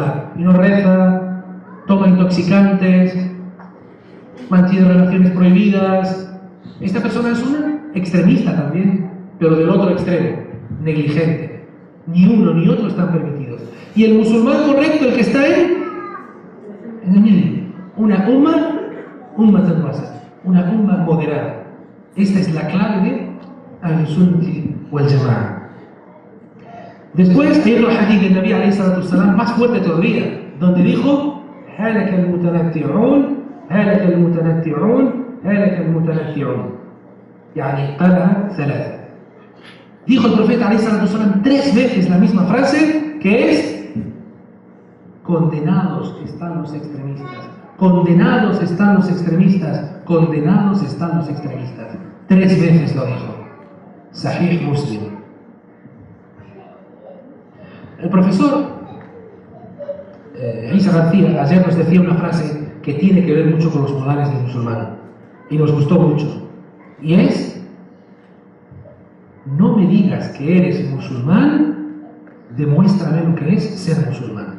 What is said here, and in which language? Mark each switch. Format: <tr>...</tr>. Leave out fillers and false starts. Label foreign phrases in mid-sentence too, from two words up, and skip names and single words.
<es>Y no reza, toma intoxicantes, mantiene relaciones prohibidas. Esta persona es una extremista también, pero del otro extremo, negligente. Ni uno ni otro están permitidos. Y el musulmán correcto, el que está en el medio, una</es> <ar>أمة وسطا,</ar> <es>una umma moderada. Esta es la clave de</es> <ar>أهل السنة والجماعة.</ar> <es>Después hay otro hadith del</es> <ar>نبي عليه الصلاة والسلام</ar> <es>más fuerte todavía, donde dijo:</es> <ar>هلك المتنطعون، هلك المتنطعون، هلك المتنطعون. يعني قال ثلاثا.</ar> <es>Dijo el profeta</es> <ar>عليه الصلاة والسلام</ar> <es>3 veces la misma frase, que es: condenados están los extremistas, condenados están los extremistas, condenados están los extremistas. 3 veces lo dijo. Sahih Muslim. El profesor Isa García ayer nos decía una frase que tiene que ver mucho con los modales del musulmán y nos gustó mucho, y es: no me digas que eres musulmán, demuéstrame lo que es ser musulmán.</es>